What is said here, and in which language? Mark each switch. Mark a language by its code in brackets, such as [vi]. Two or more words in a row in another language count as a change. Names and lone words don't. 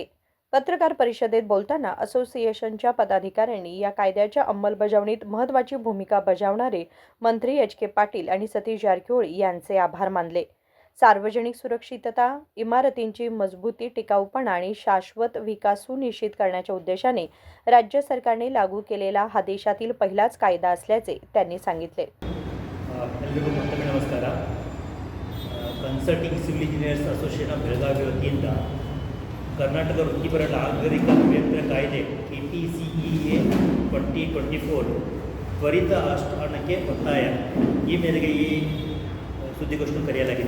[mr] पत्रकार परिषदेत बोलताना असोसिएशनच्या पदाधिकाऱ्यांनी या कायद्याच्या अंमलबजावणीत महत्त्वाची भूमिका बजावणारे मंत्री एच.के. पाटील आणि सतीश जारकिहोळी यांचे आभार मानले. सार्वजनिक सुरक्षितता, इमारतींची मजबूती, टिकाऊपणा आणि शाश्वत विकास सुनिश्चित करण्याच्या उद्देशाने राज्य सरकारने लागू केलेला हा देशातील पहिलाच कायदा असल्याचे त्यांनी सांगितले. [kn] ಎಲ್ಲರಿಗೂ ಮತ್ತೊಮ್ಮೆ ನಮಸ್ಕಾರ. ಕನ್ಸಲ್ಟಿಂಗ್ ಸಿವಿಲ್ ಇಂಜಿನಿಯರ್ಸ್ ಅಸೋಸಿಯೇಷನ್ ಬೆಳಗಾವಿ ವತಿಯಿಂದ ಕರ್ನಾಟಕ ವೃತ್ತಿಪರ ನಾಗರಿಕ ಅಭಿಯಂತರ ಕಾಯ್ದೆ KPCEA 2024 ತ್ವರಿತ ಅನುಷ್ಠಾನಕ್ಕೆ ಒತ್ತಾಯ ಈ ಮೇರೆಗೆ ಈ ಸುದ್ದಿಗೋಷ್ಠಿ ಕರೆಯಲಾಗಿದೆ.